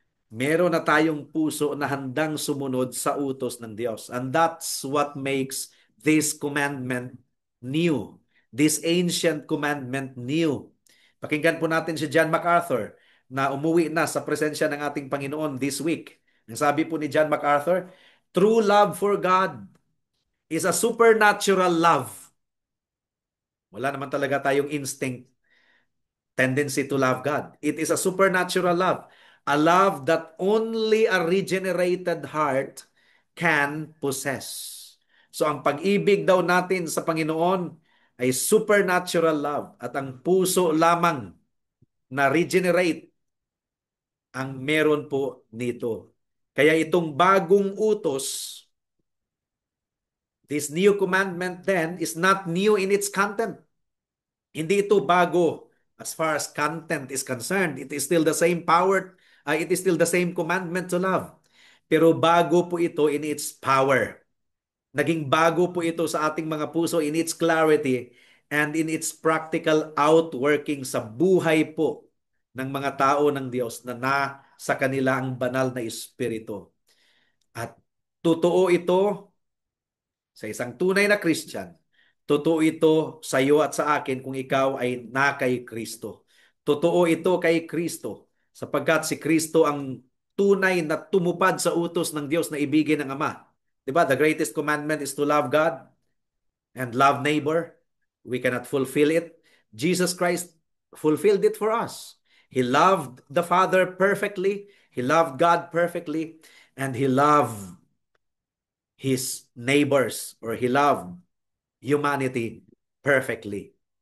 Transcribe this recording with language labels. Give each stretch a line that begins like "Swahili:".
Filipino: Meron na tayong puso na handang sumunod sa utos ng Diyos.
English: And that's what makes this commandment new. This ancient commandment new.
Filipino: Pakinggan po natin si John MacArthur na umuwi na sa presensya ng ating Panginoon this week. Ang sabi po ni
English: John MacArthur, true love for God is a supernatural love.
Filipino: Wala naman talaga tayong
English: instinct tendency to love God. It is a supernatural love. A love that only a regenerated heart can possess.
Filipino: So ang pag-ibig daw natin sa Panginoon ay supernatural love at ang puso lamang na regenerate ang meron po nito. Kaya itong bagong utos,
English: this new commandment then is not new in its content.
Filipino: Hindi ito bago
English: as far as content is concerned. It is still the same power, it is still the same commandment to love.
Filipino: Pero bago po ito
English: in its power.
Filipino: Naging bago po ito sa ating mga puso
English: in its clarity and in its practical outworking
Filipino: sa buhay po ng mga tao ng Diyos na sa kanila ang banal na Espiritu. At totoo ito sa isang tunay na Christian. Totoo ito sa iyo at sa akin kung ikaw ay na kay Kristo. Totoo ito kay Kristo sapagkat si Kristo ang tunay na tumupad sa utos ng Diyos na ibigin ng Ama. Diba?
English: The greatest commandment is to love God and love neighbor. We cannot fulfill it. Jesus Christ fulfilled it for us. He loved the Father perfectly. He loved God perfectly. And He loved His neighbors, or He loved humanity perfectly.